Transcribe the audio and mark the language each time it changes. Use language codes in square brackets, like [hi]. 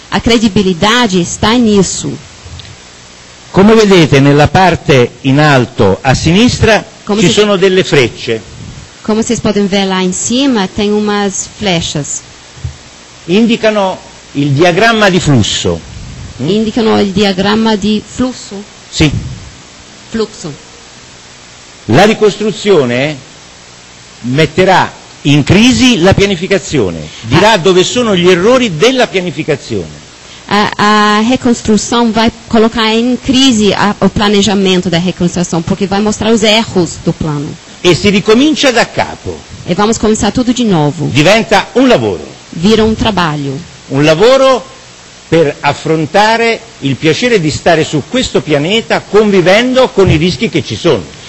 [pt] A credibilidade está nisso. [it] Come vedete nella parte in alto a sinistra Come ci si- sono delle frecce, [pt] Como vocês podem ver lá em cima, tem umas flechas. [it] indicano il diagramma di flusso. [pt] Indicam o diagrama de fluxo. [it] Sì, [pt] Fluxo. [it] la ricostruzione metterà in crisi la pianificazione, dirà dove sono gli errori della pianificazione. [pt] A reconstrução vai colocar em crise o planejamento da reconstrução, porque vai mostrar os erros do plano. [it] E si ricomincia da capo, [pt] E vamos começar tudo de novo. [it] diventa un lavoro [pt] Trabalho. [it] un lavoro per affrontare il piacere di stare su questo pianeta convivendo con i rischi che ci sono.